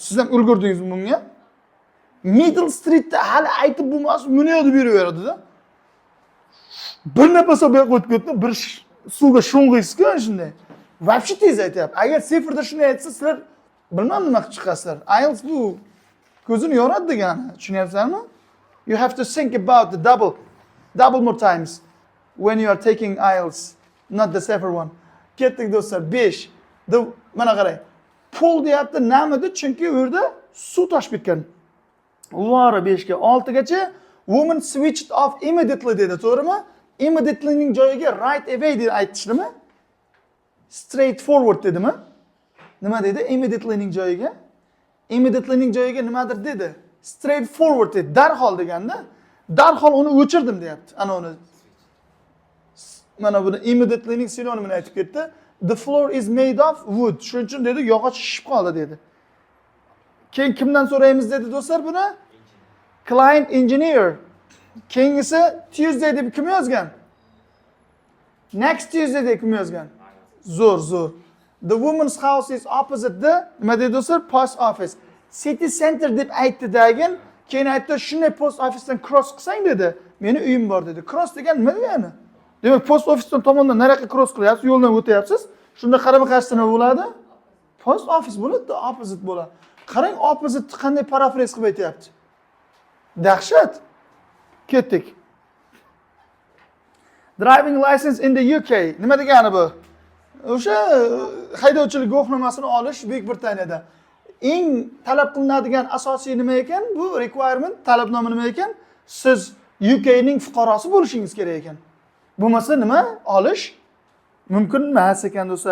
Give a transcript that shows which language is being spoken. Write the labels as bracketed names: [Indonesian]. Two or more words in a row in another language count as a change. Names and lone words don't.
[Uzbek] Siz ham ulgurdingizmi bunga? Middle Streetda hali aytib bo'lmas, buni yozib beraveradi-da. Bir nafas olmay o'tib ketdi, bir suvga sho'ng'iysiz-ku shunday. Вообще tez aytayapti. Agar sifrda shuni aytsa, sizlar bilmam nima qilib chiqasizlar. IELTS bu ko'zini yoradi degani. Tushunyapsizmi? [English] You have to think about the double more times when you are taking IELTS, not the safer one. [Uzbek] Ketdik do'stlar, 5. Mana qarang. Pool deyapti, namida chunki u yerda suv toshib ketgan. Uvari 5 ga 6 gacha [English] woman switched off immediately [Uzbek] dedi, to'g'rimi? Immediately'ning joyiga [English] right away [Uzbek] deb aytishdimi? [English] Straight forward dedimi? [Uzbek] Nima dedi? Immediately'ning joyiga? Immediately'ning joyiga nimadir dedi? [English] Straight forward dedi. [Uzbek] Darhol deganda, darhol uni o'chirdim deyapti. Ana uni. Mana buni immediately'ning sinonimini aytib ketdi. [English] The floor is made of wood. [Uzbek] Shuning uchun dedi, yog'och shishib qoldi dedi. Keyin kimdan so'raymiz dedi do'stlar buni? [English] Client engineer. [Uzbek] Keyingisi Tuesday deb kim yozgan? [English] Next Tuesday [Uzbek] deb kim yozgan? Zo'r. [English] The woman's house is opposite the [Uzbek] nima dedi do'stlar? [English] Post office. City center [Uzbek] deb aytdi-dagin, keyin aytdi, shunday [English] post officedan cross [Uzbek] qilsang dedi. Meni uyim bor dedi. Cross degan nima degani? Demak, [English] post officedan [Uzbek] tomondan nariyoqqa cross qilyapsiz, yo'ldan o'tyapsiz. Shunda qarama-qarshi nima bo'ladi? [English] Post office [Uzbek] bo'ladi, opposite bo'ladi. Qarang, opposite qanday paraphrase qilib aytyapti. Dahshat. Ketdik. [English] Driving license in the UK. [Uzbek] Nima degani bu? O'sha haydovchilik guvohnomasini olish Buyuk Britaniyada eng talab qilinadigan asosiy nima ekan? Bu requirement, talabnoma nima ekan? Siz UK ning fuqarosi bo'lishingiz kerak ekan. Bo'lmasa nima olish mumkin emas ekan do'stlar.